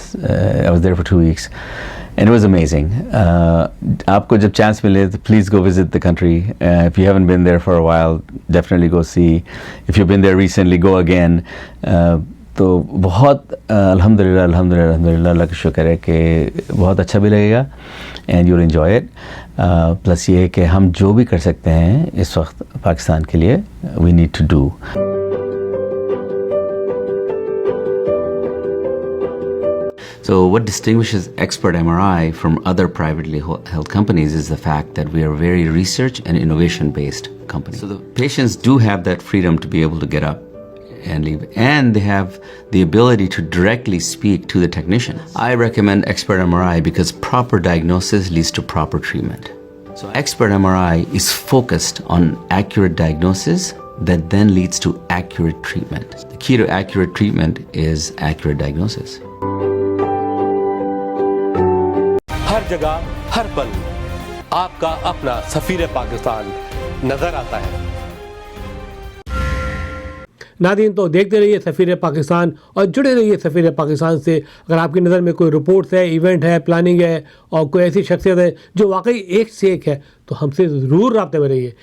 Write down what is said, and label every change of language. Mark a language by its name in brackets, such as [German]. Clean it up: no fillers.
[English] I was there for 2 weeks, and it was amazing. [Urdu] آپ کو جب چانس ملے تو [English] please go visit the country. If you haven't been there for a while, definitely go see. If you've been there recently, go again. [Urdu] تو بہت الحمدللہ اللہ کا شکر ہے کہ بہت اچھا بھی لگے گا, [English] And you will enjoy it. [Urdu] Plus یہ ہے کہ ہم جو بھی کر سکتے ہیں اس وقت پاکستان کے لیے, [English] We need to do. So what distinguishes Expert MRI from other privately held companies is the fact that we are a very research and innovation based company. So the patients do have that freedom to be able to get up and leave, and they have the ability to directly speak to the technician. I recommend Expert MRI because proper diagnosis leads to proper treatment. So Expert MRI is focused on accurate diagnosis that then leads to accurate treatment. The key to accurate treatment is accurate diagnosis. [Urdu] ہر جگہ ہر پل آپ کا اپنا سفیر پاکستان نظر آتا ہے. ناظرین تو دیکھتے رہیے سفیر پاکستان اور جڑے رہیے سفیر پاکستان سے. اگر آپ کی نظر میں کوئی رپورٹس ہے, ایونٹ ہے, پلاننگ ہے, اور کوئی ایسی شخصیت ہے جو واقعی ایک سے ایک ہے, تو ہم سے ضرور رابطے میں رہیے.